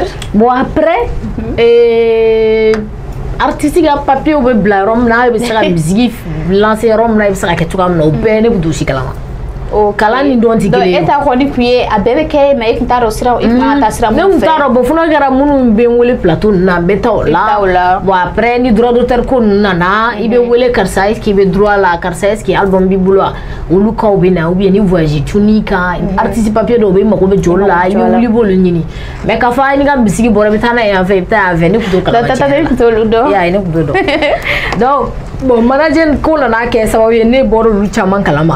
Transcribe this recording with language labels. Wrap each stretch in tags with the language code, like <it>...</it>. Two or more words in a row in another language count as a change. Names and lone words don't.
<fr>bon après</fr> <bm>artiste ka papier bɛ bila yɔrɔ min na i bɛ se ka</bm> <fr>musique lancer</fr> <bm>yɔrɔ min na i bɛ se ka kɛ cogoya min na o bɛɛ ne bɛ t'o si kalama kalan ni dɔn tɛ kelen ye. donc e ta kɔni kun ye a bɛɛ bɛ kɛ mais e kun t'a dɔn sira e kun kan ka taa sira mun fɛ. ne kun t'a dɔn bon fo n'a kɛra minnu bɛ n wele plateau ninnu na n bɛ taa o la</bm> <fr>bon après</fr> <bm>ni</bm> <fr>droit d'auteur</fr> <bm>ko ninnu nana i bɛ wele karisa</bm> <fr>est ce que</fr> <bm>i bɛ droit la karisa</bm> <fr>est ce que</fr> <bm>album b'i bolo wa olu kaw bɛ na</bm> <fr>ou bien</fr> <bm>ni voyage tuni kan artiste papier dɔw bɛ i mago bɛ jɔ olu la i bɛ wuli i b'olu ɲini mais k'a fɔ ni ka bisigi bɔra i bɛ taa n'a ye yan fɛ i bɛ taa yan fɛ ne kun t'o kalama tiɲɛ yɛrɛ la. ne kun t'olu dɔn. ya ne kun t'o dɔn</bm> <fr>donc bon manager</fr> <bm>ko nana kɛ sababu ye ne bɔra olu caman kalama.</bm>